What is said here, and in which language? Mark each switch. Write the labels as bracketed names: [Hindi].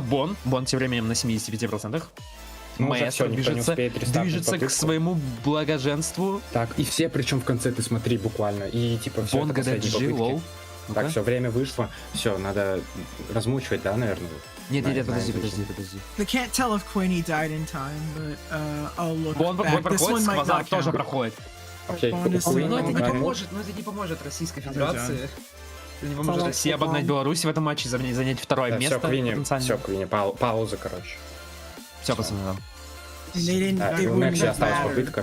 [Russian] Бон тем временем на 75%. Маэстро движется к своему благоженству. Так, и все, причем в конце ты смотри буквально. И типа все Бон GDWT, лол. Так, все, время вышло. Все, надо размучивать, да, наверное? Нет, подожди. [English] I can't tell if Queenie died in time, but I'll look back. This one might not [Russian] тоже проходит. Окей, но это не поможет Российской Федерации. Это не поможет России обогнать Беларусь в этом матче, занять 2-е место. Все, Квини, пауза, короче. Все, пацаны, да. У Некси осталась попытка.